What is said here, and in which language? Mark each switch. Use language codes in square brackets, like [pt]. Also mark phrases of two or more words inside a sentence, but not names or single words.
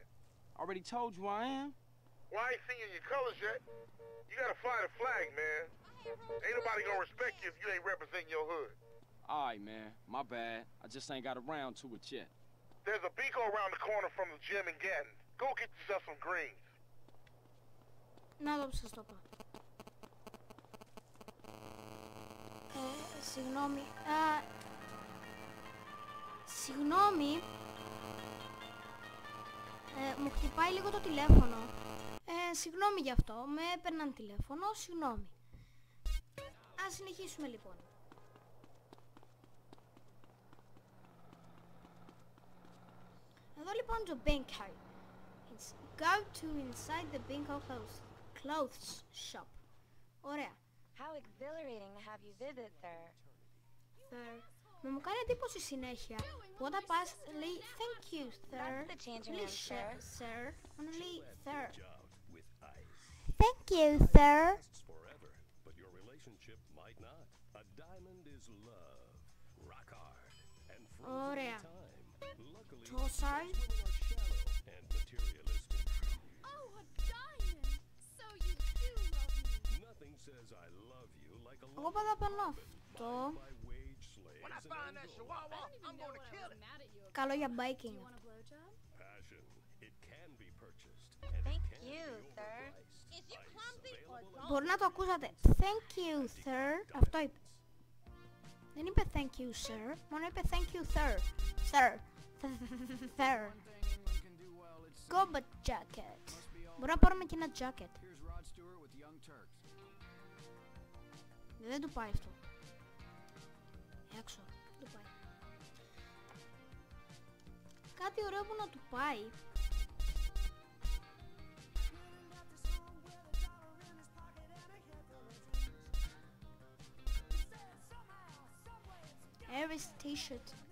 [en] Already told you I am. Well, I ain't seen you in your colors yet. You gotta fly the flag, man. Ain't nobody gonna respect you if you ain't representing your hood. Alright, man. My bad. I just ain't got around to it yet. There's a Beaco around the corner from the gym in Gatton. Go get yourself some greens. [el] Να το σας το πω. Συγγνώμη. Συγγνώμη. Μου χτυπάει λίγο το τηλέφωνο. Συγγνώμη γι' αυτό. Με έπαιρναν τηλέφωνο. Συγγνώμη. Ας συνεχίσουμε λοιπόν. Εδώ λοιπόν το Bankhead. jeans. [en] Go to inside the Bingo clothes shop. [el] Ωραία. [en] How exhilarating to have you visit, sir. Sir. [el] Με μου κάνει εντύπωση συνέχεια που όταν πας λέει [en] thank you, sir. That's the changing room, sir. Sir. Only sir. With ice. Thank you, sir. Lasts forever, but your relationship might not. A diamond is love. Rock hard and frozen [el] Ωραία. [en] in time. Luckily, [el] Το side. [en] women are shallow and materialistic. Oh, a diamond! So you do love me. Nothing says I love you like a [el] Εγώ πάντα παίρνω αυτό. [en] When I find that chihuahua, I'm gonna kill it. [el] Καλό για biking. [en] passion. It can be purchased. Thank you, sir. Is you clumsy or don't? [el] Μπορεί να το ακούσατε. [en] Thank you, sir. [el] Αυτό είπε. Δεν είπε [en] thank you, sir. [el] Μόνο είπε [en] thank you, sir. Sir. Sir. Combat jacket. [el] Μπορεί να πάρουμε και ένα jacket. Δεν του πάει αυτό. Έξω. Δεν του πάει. Κάτι ωραίο που να του πάει. [en] Aries t-shirt.